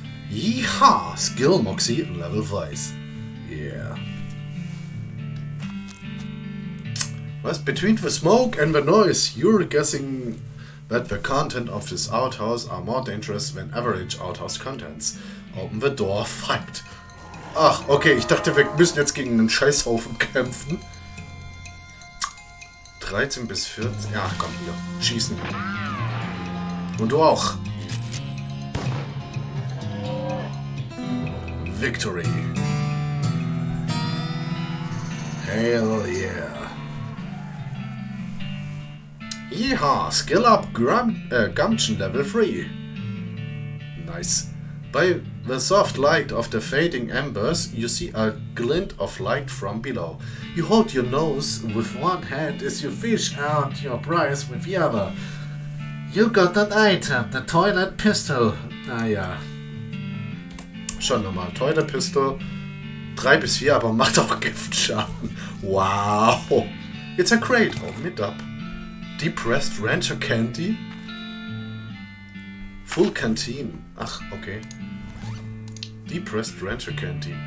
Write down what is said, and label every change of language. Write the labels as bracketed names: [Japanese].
[English] Yeehaw! Skill Moxie level 5. Yeah. [German] Was? [English] Between the smoke and the noise, you're guessing that the content of this outhouse are more dangerous than average outhouse contents. Open the door, fight. [German] Ach, okay, ich dachte, wir müssen jetzt gegen einen Scheißhaufen kämpfen. 13 bis 14. Ja, komm hier. Schießen. Und du auch. [English] Victory. Hell yeah. Yeehaw! Skill up Gumption level 3. Nice. By the soft light of the fading embers, you see a glint of light from below. You hold your nose with one hand as you fish out your prize with the other. You got that item, the toilet pistol. [German] Ah ja. Schon nochmal. [English] Toilet Pistol. [German] 3 bis 4, aber macht auch Giftschaden. [English] Wow. It's a crate. Open it up. Depressed Rancher Candy. Full Canteen. [German] Ach, okay. [English] Depressed Rancher Candy.